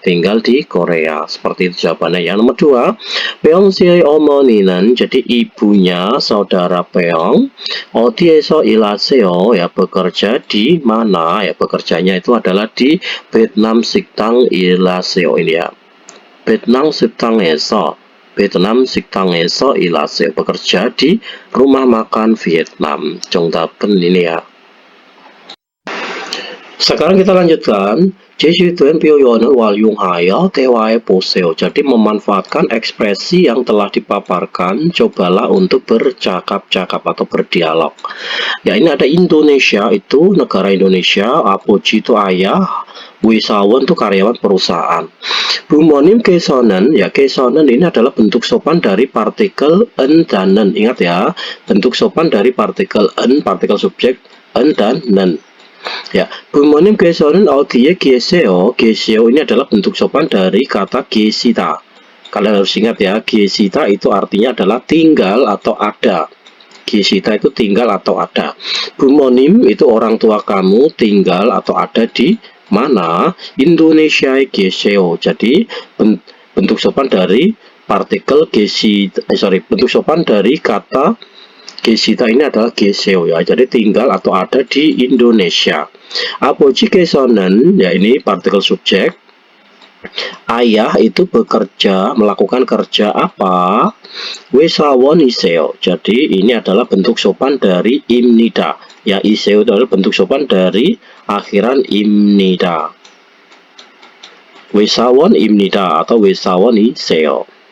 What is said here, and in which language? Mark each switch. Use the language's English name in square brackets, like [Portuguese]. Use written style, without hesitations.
[Indonesian] Tinggal di Korea. Seperti itu jawabannya. Yang nomor 2, Peong si 어머니는, jadi ibunya saudara Peong, [Korean] 어디에서 일하세요? [Indonesian] Ya, bekerja di mana? Ya, bekerjanya itu adalah di [Korean] Vietnam 식당 일하세요 [Indonesian] ini ya. [Korean] Vietnam 식당에서, 베트남 식당에서 일하세요. [Indonesian] bekerja di rumah makan Vietnam. 정답은 ini ya. Sekarang kita lanjutkan. [Korean] 제주도엔 표현을 활용하여 대화해 보세요. [Indonesian] Jadi memanfaatkan ekspresi yang telah dipaparkan, cobalah untuk bercakap-cakap atau berdialog. Ya, ini ada Indonesia, itu negara Indonesia, 아버지 itu ayah, wisawan itu karyawan perusahaan. 부모님 계서는, ya 계서는 ini adalah bentuk sopan dari partikel en dan nen. Ingat ya, bentuk sopan dari partikel en, partikel subjek en dan nen. [Korean] Ya, 부모님 계서는 어디에 계세요? [Indonesian] 계세요 ini adalah bentuk sopan dari kata 계시다. Kalian harus ingat ya, 계시다 itu artinya adalah tinggal atau ada. 계시다 itu tinggal atau ada. 부모님 itu orang tua kamu tinggal atau ada di mana? [Korean] Indonesia에 계세요. [Indonesian] Jadi bentuk sopan dari partikel bentuk sopan dari kata 계시다 ini adalah 계세요 ya. Jadi tinggal atau ada di Indonesia. 아버지께서는 ya ini partikel subjek. Ayah itu bekerja, melakukan kerja apa? [Korean] 회사원이세요. [Indonesian] Jadi ini adalah bentuk sopan dari 입니다. Ya, 이세요 itu adalah bentuk sopan dari akhiran 입니다. [Korean] 회사원입니다 atau 회사원이세요.